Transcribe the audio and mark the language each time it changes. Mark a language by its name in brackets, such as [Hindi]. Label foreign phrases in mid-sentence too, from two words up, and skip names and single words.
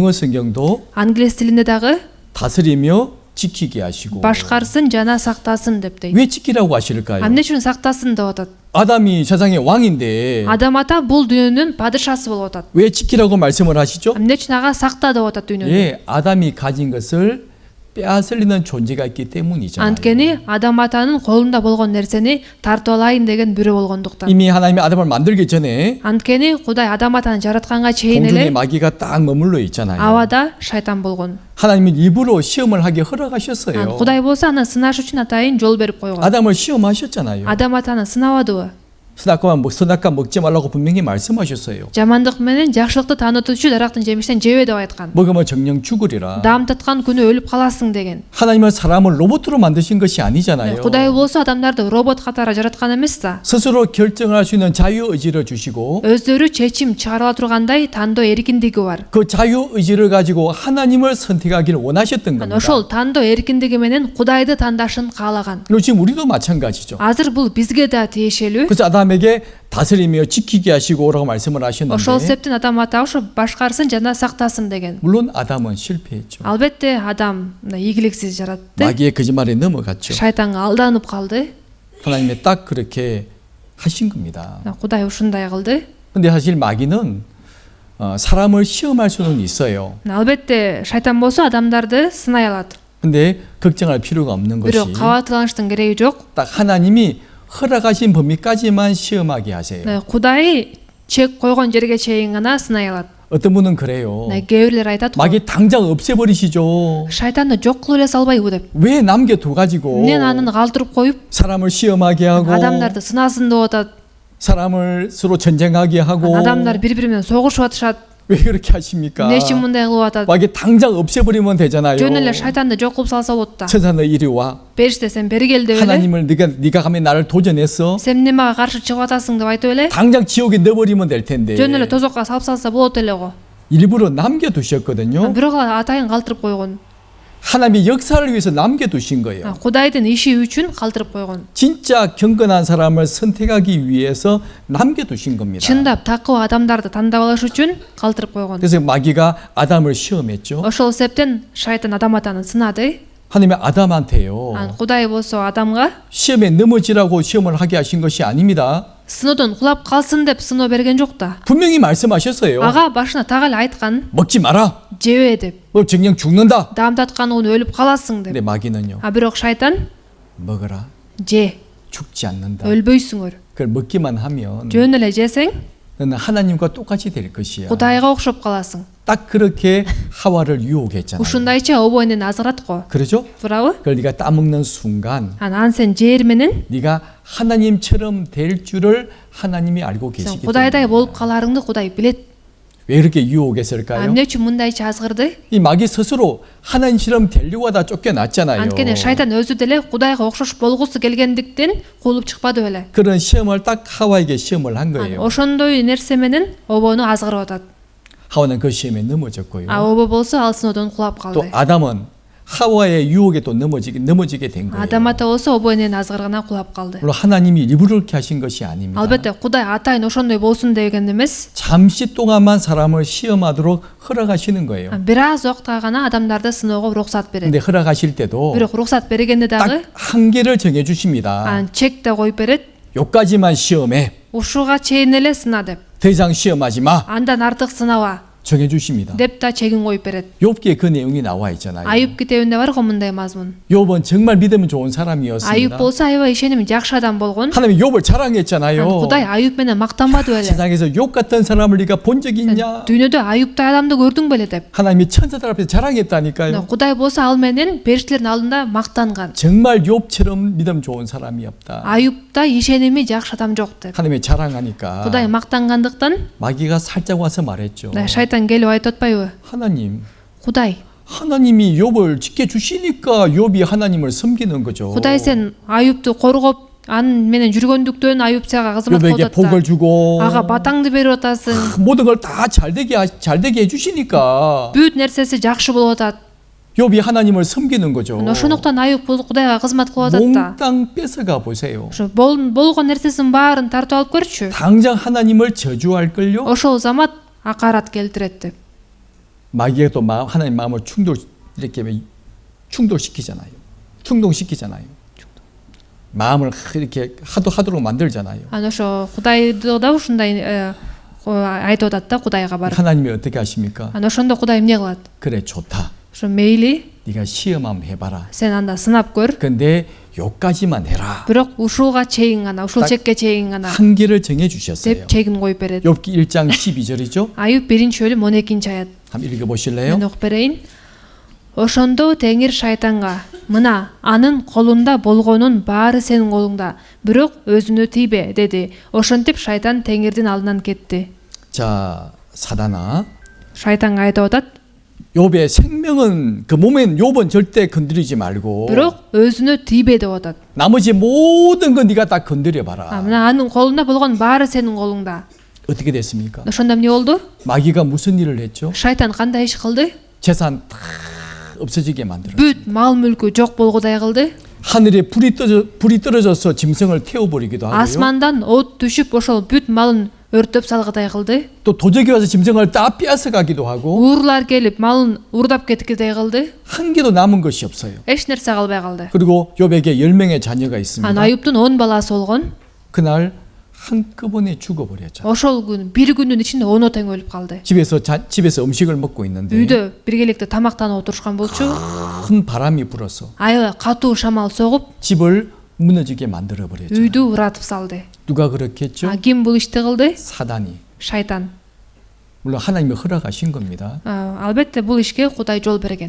[Korean] 영어 성경도 [Kyrgyz] Англис тилинде дагы [Korean] 다스리며 지키게 하시고 [Kyrgyz] башкарсын жана сактасын деп дейт. [Korean] 왜 지키라고 하실까요? [Kyrgyz] Эмне үчүн сактасын деп атат? [Korean] 아담이 세상의 왕인데 [Kyrgyz] Адам ата бул дүйнөнүн падышасы болуп атат. [Korean] 왜 지키라고 말씀을 하시죠? [Kyrgyz] Эмне үчүн ага сакта деп атат дүйнөнү? [Korean] 예, 아담이 가진 것을 빼앗으려는 존재가 있기 때문이잖아요. [Kyrgyz] Анткени Адам атанын колунда болгон нерсени тартып алайын деген бирөө болгондуктан. [Korean] 이미 하나님이 아담을 만들기 전에 [Kyrgyz] Анткени Кудай Адам атаны жаратканга чейин [Korean] 공중에 [Kyrgyz] эле [Korean] 마귀가 딱 머물러 있잖아요. [Kyrgyz] абада шайтан болгон. [Korean] 하나님이 일부러 시험을 하게 허락하셨어요. [Kyrgyz] Кудай болсо аны сынаш үчүн атайын жол берип койгон. [Korean] 아담을 시험하셨잖아요. [Kyrgyz] Адам атаны сынабадыбы? [Korean] 선악과 먹지 말라고 분명히 말씀하셨어요. [Kyrgyz] Жамандык менен жакшылыкты таанытуучу дарактын жемиштен жебе деп айткан. [Korean] 먹으면 정령 죽으리라. [Kyrgyz] Даам таткан күнү өлүп каласың деген. [Korean] 하나님은 사람을 로봇으로 만드신 것이 아니잖아요. [Kyrgyz] Кудай болсо адамдарды робот катары жараткан эмес да. [Korean] 스스로 결정할 수 있는 자유 의지를 주시고 [Kyrgyz] Өздөрү чечим чыгара ала тургандай тандоо эркиндиги бар. [Korean] 그 자유 의지를 가지고 하나님을 선택하기를 원하셨던 겁니다. [Kyrgyz] Ошол тандоо эркиндиги менен Кудайды тандашын каалаган. [Korean] 그리고 지금 우리도 마찬가지죠. [Kyrgyz] Азыр бул бизге да тиешелүү. [Korean] 그래서 아담에게 다스리며 지키게 하시고라고 말씀을 [Kyrgyz] Ошол [Korean] 하셨는데 [Kyrgyz] себептен Адам ата ошо башкарсын жана сактасын деген. [Korean] 물론 아담은 실패했죠. [Kyrgyz] Албетте Адам ийгиликсиз жаратты. [Korean] 마귀의 거짓말에 넘어갔죠. [Kyrgyz] Шайтанга алданып калды. [Korean] 하나님이 딱 그렇게 하신 겁니다. [Kyrgyz] Кудай ушундай кылды. [Korean] 근데 사실 마귀는 사람을 시험할 수는 있어요. [Kyrgyz] Албетте шайтан болсо адамдарды сынай алат. [Korean] 근데 걱정할 필요가 없는 것이 [Kyrgyz] Бирок кабаттаныштын кереги жок. [Korean] 딱 하나님이 허락하신 범위까지만 시험하게 하세요. [Kyrgyz] Кудай чек койгон жерге чейин гана сынай алат. [Korean] 어떤 분은 그래요. [Kyrgyz] Кээ бирлер айтат го. [Korean] 마귀 당장 없애버리시죠. [Kyrgyz] Шайтанды жок кылып эле салбайбы деп. [Korean] 왜 남겨둬가지고 [Kyrgyz] Эмне анын калтырып коюп, [Korean] 사람을 시험하게 하고 [Kyrgyz] адамдарды сынасын деп атат. [Korean] 사람을 서로 전쟁하게 하고 [Kyrgyz] Адамдар бири-бири менен согушуп атышат. [Korean] 왜 그렇게 하십니까? [Kyrgyz] Эмне үчүн мындай кылып атат? [Korean] 마귀 당장 없애버리면 되잖아요. [Kyrgyz] Жөн эле шайтанды жок кылып салса болот да. [Korean] 천사 너 이리 와. [Kyrgyz] Периште сен бери кел деп эле. [Korean] 하나님을 네가 가면 나를 도전했어. [Kyrgyz] Сен немага каршы чыгып атасың деп айтып эле. [Korean] 당장 지옥에 넣어버리면 될 텐데. [Kyrgyz] Жөн эле тозокко салып салса болот эле го. [Korean] 일부러 남겨두셨거든요. [Kyrgyz] Бирок атайын калтырып койгон. [Korean] 하나님이 역사를 위해서 남겨두신 거예요. [Kyrgyz] Кудайдын иши үчүн калтырып койгон. [Korean] 진짜 경건한 사람을 선택하기 위해서 남겨두신 겁니다. [Kyrgyz] Чындап такыба адамдарды тандап алыш үчүн калтырып койгон. [Korean] 그래서 마귀가 아담을 시험했죠. [Kyrgyz] Ошол себептен шайтан Адам атаны сынады. [Korean] 하나님이 아담한테요. [Kyrgyz] Кудай болсо Адамга [Korean] 시험에 넘어지라고 시험을 하게 하신 것이 아닙니다. [Kyrgyz] сыноодон кулап калсын деп сыноо берген жок да. [Korean] 분명히 말씀하셨어요. [Kyrgyz] Ага башына так эле айткан, [Korean] 먹지 마라. [Kyrgyz] жебе деп. [Korean] 정령 죽는다. [Kyrgyz] Даам таткан күнү өлүп каласың [Korean] 근데 [Kyrgyz] деп. [Korean] 마귀는요. [Kyrgyz] Бирок шайтан [Korean] 먹어라. [Kyrgyz] же, [Korean] 죽지 않는다. [Kyrgyz] өлбөйсүңөр. [Korean] 그걸 먹기만 하면 [Kyrgyz] Жөн эле жесең [Korean] 너는 하나님과 똑같이 될 것이야. [Kyrgyz] Кудайга окшоп каласың. [Korean] 딱 그렇게 하와를 유혹했잖아요. [Kyrgyz] Ушундайча обойнен азыратко. [Korean] 그렇죠? [Kyrgyz] Туурабы? [Korean] 그걸 네가 따먹는 순간 [Kyrgyz] Анан сен жер менен [Korean] 네가 하나님처럼 될 줄을 하나님이 알고 [Kyrgyz] сен [Korean] 계시기 [Kyrgyz] Кудайдай [Korean] 때문에 [Kyrgyz] болуп каларыңды Кудай билет. [Korean] 왜 그렇게 유혹했을까요? [Kyrgyz] Эмне үчүн мындайча азгырды? [Korean] 이 마귀 스스로 하나님처럼 되려고 하다 쫓겨났잖아요. [Kyrgyz] Анткени шайтан өзү деле Кудайга окшош болгусу келгендиктен куулуп чыкпады беле. [Korean] 그런 시험을 딱 하와에게 시험을 한 거예요. [Kyrgyz] Ошондой нерсе менен обону азгырып атат. [Korean] 하와는 그 시험에 넘어졌고요. [Kyrgyz] обо болсо ал сыноодон кулап [Korean] 또 [Kyrgyz] калды. [Korean] 아담은 하와의 유혹에 또 넘어지게 된 거예요. [Kyrgyz] Адам ата болсо обойнен азгыргана кулап калды. [Korean] 물론 하나님이 일부러 그렇게 하신 것이 아닙니다. [Kyrgyz] Албетте Кудай атайын ошондой болсун деген эмес. [Korean] 잠시 동안만 사람을 시험하도록 허락하시는 거예요. [Kyrgyz] Бир аз убакытка гана адамдарды сыноого уруксат берет. [Korean] 근데 허락하실 때도 [Kyrgyz] Бирок уруксат бергенде дагы [Korean] 딱 한계를 정해 주십니다. [Kyrgyz] чек да коюп берет. [Korean] 요까지만 시험해. [Kyrgyz] Ушуга чейин эле сына деп. [Korean] 더 이상 시험하지 마. [Kyrgyz] Андан артык сынаба. [Korean] 정해 주십니다. [Kyrgyz] деп да чегин коюп берет. [Korean] 욥기에 그 내용이 나와 있잖아요. [Kyrgyz] Аюп китебинде бар го мындай мазмун. [Korean] 욥은 정말 믿음은 좋은 [Kyrgyz] Аюп [Korean] 사람이었습니다. [Kyrgyz] болсо аябай ишеними жакшы адам болгон. [Korean] 하나님이 욥을 자랑했잖아요. [Kyrgyz] Кудай Аюп менен мактанбады беле? [Korean] 세상에서 욥 같은 사람을 네가 본 적이 있냐? [Kyrgyz] Дүйнөдө Аюптай адамды көрдүң беле деп. [Korean] 하나님이 천사들 앞에서 자랑했다니까요. [Kyrgyz] Кудай болсо ал менен периштелердин алдында мактанган. [Korean] 정말 욥처럼 믿음 좋은 사람이 없다. [Kyrgyz] Аюптай ишеними жакшы адам жок деп. [Korean] 하나님이 자랑하니까 [Kyrgyz] Кудай мактангандыктан [Korean] 마귀가 살짝 와서 말했죠. [Kyrgyz] шайтан келип айтып атпайбы? [Korean] 하나님, [Kyrgyz] Кудай, [Korean] 하나님이 욥을 지켜주시니까 욥이 하나님을 섬기는 거죠. [Kyrgyz] Кудай сен Аюпту коргоп, ан менен жүргөндүктөн Аюп сага кызмат кылып [Korean] 욥에게 복을 [Kyrgyz] атат. [Korean] 주고 [Kyrgyz] Ага батаңды берип атасың. [Korean] 모든 걸 다 잘되게 해주시니까 [Kyrgyz] Бүт нерсеси жакшы болуп атат. [Korean] 욥이 하나님을 섬기는 거죠. [Kyrgyz] Ошондуктан Аюп Кудайга кызмат кылып атат да. [Korean] 몽땅 뺏어가 보세요. [Kyrgyz] Ошо болгон нерсесин баарын тартып алып көрчү. [Korean] 당장 하나님을 저주할 걸요. [Kyrgyz] Ошол замат акарат келтирет деп. [Korean] 마귀가 또 하나님 마음을 충돌시키잖아요. 충동시키잖아요. 마음을 이렇게 하도록 만들잖아요. [Kyrgyz] Ошо Кудайды да ушундай айтып атат да Кудайга барып. [Korean] 하나님이 어떻게 하십니까? [Kyrgyz] Ошондо Кудай эмне кылат? [Korean] 그래 좋다. [Kyrgyz] Ошо мейли, [Korean] 네가 시험 한번 해봐라. [Kyrgyz] сен анда сынап көр. [Korean] 근데 요까지만 해라. [Kyrgyz] Бирок ушуга чейин гана, ушул чекке чейин гана [Korean] 한계를 정해 주셨어요. [Kyrgyz] деп чегин коюп берет. [Korean] 욥기 1장 12절이죠. [Kyrgyz] Аюп 1-бөлүм 12-аят. [Korean] 한번 읽어보실래요? [Kyrgyz] Мен окуп берейин. Ошондо Теңир шайтанга: "Мына анын колунда болгонун баары сенин колуңда, бирок өзүнө тийбе" деди. Ошентип шайтан Теңирдин алдынан кетти. [Korean] 자, 사단아. [Kyrgyz] Шайтанга айтып атат: [Korean] 욥의 생명은 그 몸엔 욥은 절대 건드리지 말고 [Kyrgyz] "Бирок өзүнө тийбе" деп атат. [Korean] 나머지 모든 거 네가 다 건드려 봐라. [Kyrgyz] Мына анын колунда болгон баары сенин колуңда. [Korean] 어떻게 됐습니까? [Kyrgyz] Ошондо эмне болду? [Korean] 마귀가 무슨 일을 했죠? [Kyrgyz] Шайтан кандай иш кылды? [Korean] 재산 다 없어지게 만들었어요. [Kyrgyz] Бүт мал мүлкү жок болгудай кылды. [Korean] 하늘에 불이 떨어져서 짐승을 태워버리기도 하고요. [Kyrgyz] Асмандан от түшүп, ошол бүт малын өртөп салгыдай кылды. [Korean] 또 도적이 와서 짐승을 다 빼앗아가기도 하고 [Kyrgyz] Уурлар келип, малын урдап кеткидей кылды. [Korean] 한 개도 남은 것이 없어요. [Kyrgyz] Эч нерсе калбай калды. [Korean] 그리고 욥에게 10명의 자녀가 있습니다. [Kyrgyz] Аюптун 10 баласы болгон. [Korean] 그날 한꺼번에 죽어버렸죠. [Kyrgyz] Ошол күн бир күндүн ичинде 10 тең өлүп калды. [Korean] 집에서 음식을 먹고 있는데 [Kyrgyz] Үйдө биргеликте тамактанып отурушкан болчу. [Korean] 큰 바람이 불어서 [Kyrgyz] Аябай катуу шамал согуп, [Korean] 집을 무너지게 만들어 버렸죠. [Kyrgyz] үйдү уратып салды. [Korean] 누가 그렇게 했죠? [Kyrgyz] Ким бул ишти кылды? [Korean] 사단이. [Kyrgyz] Шайтан. [Korean] 물론 하나님이 허락하신 겁니다. [Kyrgyz] Албетте бул ишке Кудай жол берген.